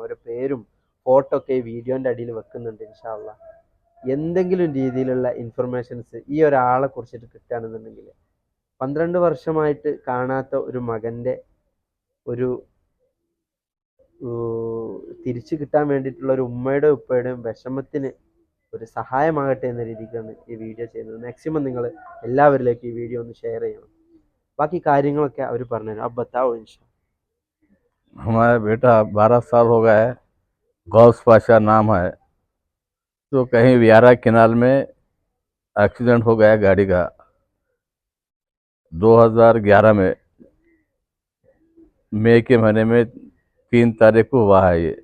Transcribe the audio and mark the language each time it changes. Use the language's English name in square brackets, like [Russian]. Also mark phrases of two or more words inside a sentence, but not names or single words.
[Malayalam] അവരുടെ പേരും ഫോട്ടോ ഒക്കെ ഈ വീഡിയോൻ്റെ അടിയിൽ വെക്കുന്നുണ്ട്. [Arabic] إن شاء الله [Malayalam] എന്തെങ്കിലും രീതിയിലുള്ള ഇൻഫർമേഷൻസ് ഈ ഒരാളെ കുറിച്ചിട്ട് കിട്ടുകയാണെന്നുണ്ടെങ്കിൽ 12 വർഷമായിട്ട് കാണാത്ത ഒരു മകൻ്റെ ഒരു തിരിച്ചു കിട്ടാൻ വേണ്ടിയിട്ടുള്ള ഒരു ഉമ്മയുടെ ഉപ്പയുടെയും വിഷമത്തിന് ഒരു സഹായമാകട്ടെ എന്ന രീതിക്കാണ് ഈ വീഡിയോ ചെയ്യുന്നത്. മാക്സിമം നിങ്ങൾ എല്ലാവരിലേക്കും ഈ വീഡിയോ ഒന്ന് ഷെയർ ചെയ്യണം. ബാക്കി കാര്യങ്ങളൊക്കെ അവർ പറഞ്ഞുതരും. [Hindi] अब बताओ इंशा। हमारा बेटा 12 साल हो गया है, गौस पाशा नाम है। तो कहीं वियारा किनाल में एक्सीडेंट हो गया गाड़ी का 2011 में, मई के महीने में 3 तारीख को हुआ है ये।